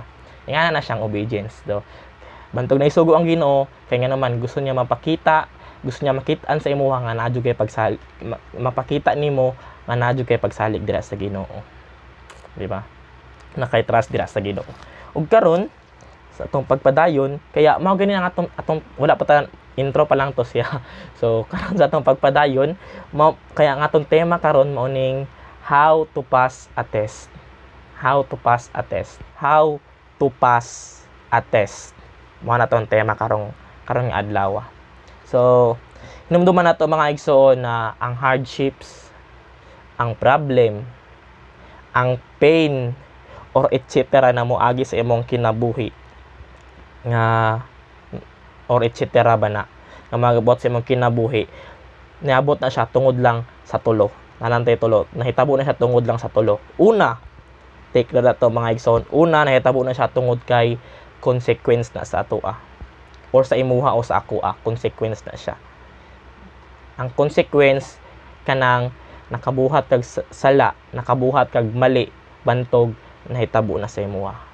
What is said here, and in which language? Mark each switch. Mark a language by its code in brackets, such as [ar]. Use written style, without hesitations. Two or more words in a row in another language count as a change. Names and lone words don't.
[ceb] Ingana na siyang obedience do. Bantog na isugo ang Ginoo, kay nga naman gusto niya makitaan sa imuha nga nadyo kay pagsalig, mapakita nimo nga nadyo kay pagsalig dira sa Ginoo. Di ba? Nakay trust dira sa Ginoo. Ug karon sa atong pagpadayon, kaya mao gani ang atong wala pa ta intro pa lang to siya. So karon sa atong pagpadayon, kaya ang atong tema karon mao ning [en] how to pass a test. How to pass a test. How to pass a test. [ceb] Mao na tong tema karong nga adlaw. So hinumduman nato mga igsoon na ang hardships, ang problem, ang pain or etc. na moagi sa imong kinabuhi nga or etc. ba na nga magabot sa imong kinabuhi, niabot na siya tungod lang sa tulo. Nanantay tulo, nahitabo na siya tungod lang sa tulo. Una, take na to mga igsoon, una nahitabo na siya tungod kay consequence na sa atoa or sa imuha o sa akoa, consequence na siya. Ang consequence kanang nakabuhat kag sala, nakabuhat kag mali, bantog, nahitabo na sa imuha.